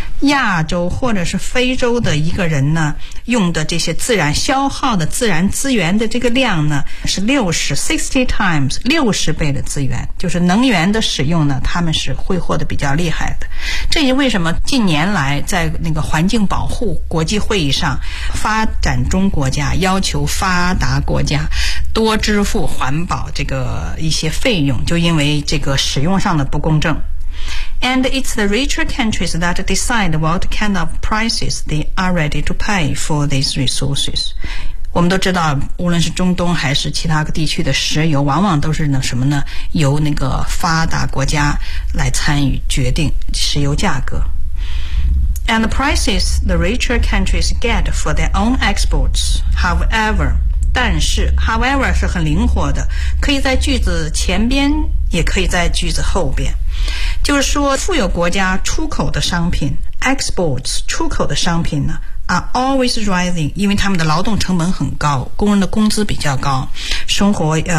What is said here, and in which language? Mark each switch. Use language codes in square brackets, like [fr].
[zh] 亚洲或者是非洲的一个人呢，用的这些自然消耗的自然资源的这个量呢，是 [en] 60 times, [zh] 60倍的资源，就是能源的使用呢，他们是挥霍的比较厉害的。这也为什么近年来在那个环境保护国际会议上，发展中国家要求发达国家多支付环保这个一些费用，就因为这个使用上的不公正。 [en] And it's the richer countries that decide what kind of prices they are ready to pay for these resources. [zh] 我们都知道，无论是中东还是其他地区的石油，往往都是呢什么呢？由那个发达国家来参与决定石油价格。 [en] And the prices the richer countries get for their own exports, however. [zh] 但是 however 是很灵活的，可以在句子前边也可以在句子后边，就是说富有国家出口的商品 exports 出口的商品呢 [en] are always rising， [zh] 因为他们的劳动成本很高，工人的工资比较高，生活